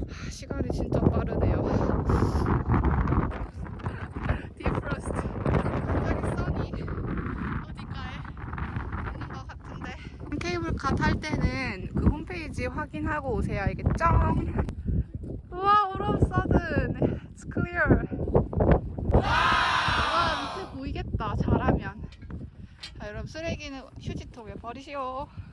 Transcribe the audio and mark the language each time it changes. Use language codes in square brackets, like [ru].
[ko] 시간이 진짜 빠르네요. 디프로스트. 갑자기 선이 어디가에 있는 것 같은데. 케이블카 탈 때는 그 홈페이지 확인하고 오세요. 알겠죠? 우와, [en] all of a sudden it's clear. [ko] 와, 밑에 보이겠다. 잘하면. 자, 여러분 쓰레기는 휴지통에 버리시오.